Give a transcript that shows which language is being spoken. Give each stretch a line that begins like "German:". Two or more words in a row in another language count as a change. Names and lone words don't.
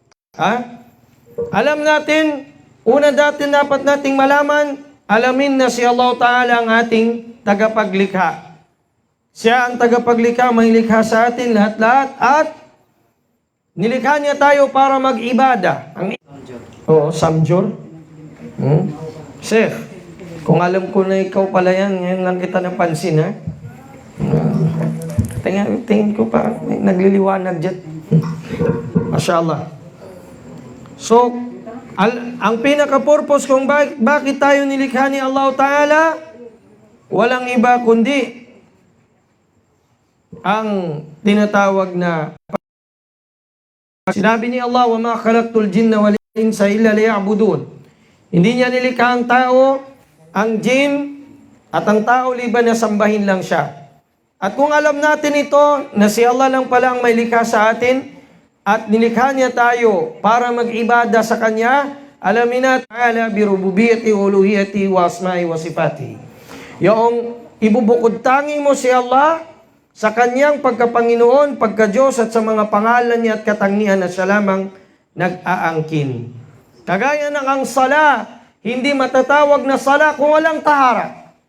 Filipino: Alam natin, dapat nating malaman, alamin na si Allah Ta'ala ang ating tagapaglikha. Siya ang tagapaglikha, may likha sa atin lahat-lahat at nilikha niya tayo para mag-ibada. Samjur? Sheikh, kung alam ko na ikaw pala yan, ngayon lang kita napansin, ha? Tingin ko pa, nagliliwanag dyan. Mashallah. So, Ang pinaka-purpose kung bakit tayo nilikha ni Allah Ta'ala, walang iba kundi ang tinatawag na sinabi ni Allah,
Arabic: وما خلقت الجن والإنس إلا ليعبدون.
Filipino: Hindi niya nilikha ang tao, ang jin, at ang tao liban na sambahin lang siya. At kung alam natin ito, na si Allah lang pala ang may likha sa atin, at nilikha niya tayo para mag-ibada sa Kanya, alamin na
Arabic: تعالى بربوبيته، ألوهيته، وأسمائه وصفاته.
Filipino: Yung ibubukod tangi mo si Allah sa Kanyang pagkapanginoon, pagka-Diyos at sa mga pangalan niya at katangian na siya lamang nag-aangkin. Kagaya ng ang sala, hindi matatawag na sala kung walang tahara.